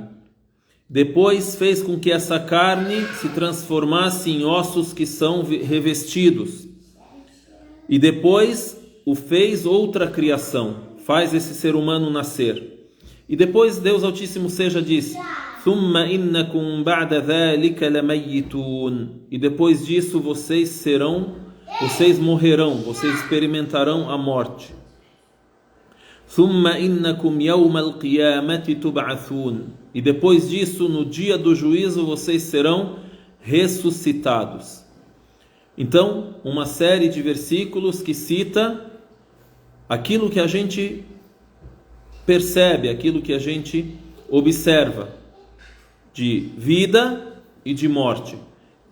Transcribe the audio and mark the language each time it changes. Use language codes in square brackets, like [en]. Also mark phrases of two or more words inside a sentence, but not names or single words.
[pt] Depois fez com que essa carne se transformasse em ossos que são revestidos. E depois o fez outra criação, faz esse ser humano nascer. E depois Deus Altíssimo diz: [ar] "ثم إنكم بعد ذلك لميتون." [pt] E depois disso vocês morrerão, vocês experimentarão a morte. [ar] "ثم إنكم يوم القيامة تبعثون." [pt] E depois disso, no dia do juízo, vocês serão ressuscitados. Então, uma série de versículos que cita aquilo que a gente percebe, aquilo que a gente observa de vida e de morte.